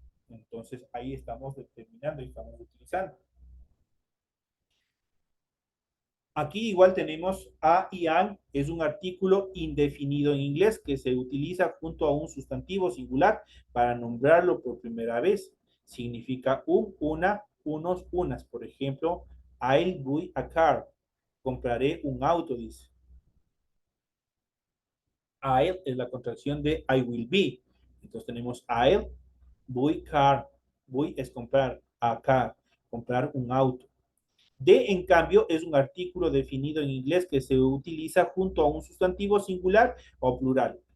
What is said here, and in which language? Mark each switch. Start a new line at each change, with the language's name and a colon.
Spanish: Entonces ahí estamos determinando y estamos utilizando. Aquí igual tenemos a y an, es un artículo indefinido en inglés que se utiliza junto a un sustantivo singular para nombrarlo por primera vez. Significa un, una, unos, unas. Por ejemplo,
English: I'll buy a car.
Spanish: Compraré un auto, dice. I'll es la contracción de
English: I will be.
Spanish: Entonces tenemos
English: I'll, buy car.
Spanish: Buy es comprar,
English: a car,
Spanish: comprar un auto. De, en cambio, es un artículo definido en inglés que se utiliza junto a un sustantivo singular o plural.